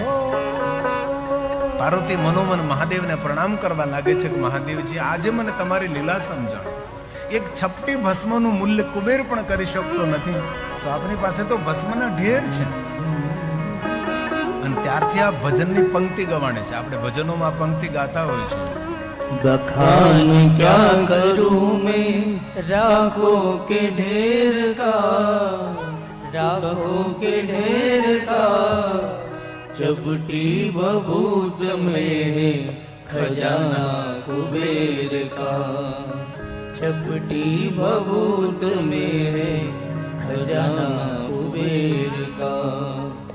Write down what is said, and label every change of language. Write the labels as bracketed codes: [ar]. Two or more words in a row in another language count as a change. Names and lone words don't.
[gu] પાર્વતી મનોમન મહાદેવને પ્રણામ કરવા લાગે છે કે મહાદેવજી, આજે મને તમારી લીલા સમજાવો. એક છપટી ભસ્મનું મૂલ્ય કુબેર પણ કરી શકતો નથી, તો આપણી પાસે તો ભસ્મના ઢેર છે. અને ત્યારથી આ ભજનની પંક્તિ ગવાણે છે. આપણે ભજનોમાં પંક્તિ ગાતા હોય છે, [hi] बखान क्या करूं मैं राखो के ढेर का, राखो के ढेर का, चपटी बबूत में खजाना कुबेर का, चपटी बबूत में खजाना कुबेर का।